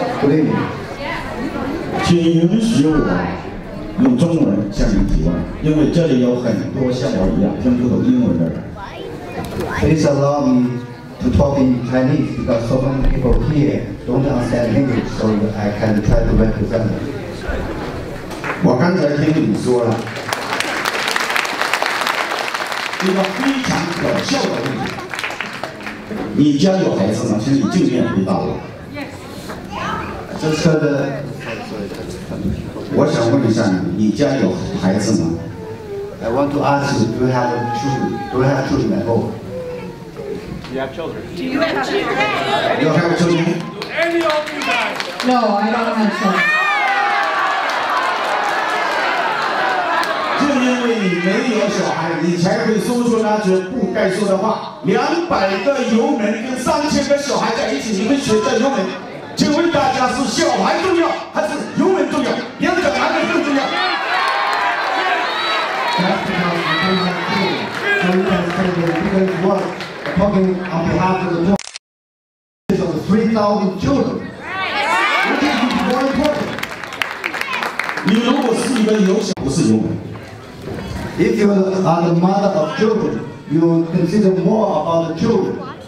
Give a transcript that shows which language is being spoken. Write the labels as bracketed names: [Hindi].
[Chinese] Green， 请允许我用中文向你提问，因为这里有很多像我一样听不懂英文的人。 [English] Please allow me to talk in Chinese because so many people here don't understand English, so I can try to represent them. [Chinese] 我刚才听你说了一个非常可笑的问题。你家有孩子吗？请你正面回答我。这说的，我想问一下你，你家有孩子吗 [English] ？I want to ask you, do you have children? Do you have children at home? Do you have children? Do you have children? You have children? Do any of you guys? No, I don't have children. [Chinese] 就因为你没有小孩，你才会说出那句不该说的话。 200个油门跟3000个小孩在一起，你们选择油门？请问大家是小孩重要还是油门重要？两者哪个更重要？ [English] Because you are talking on behalf of the 3,000 children. Which is more important? [Chinese] 你如果是一个有小，不是油门。 [English] If you are the mother of children, you consider more about the children.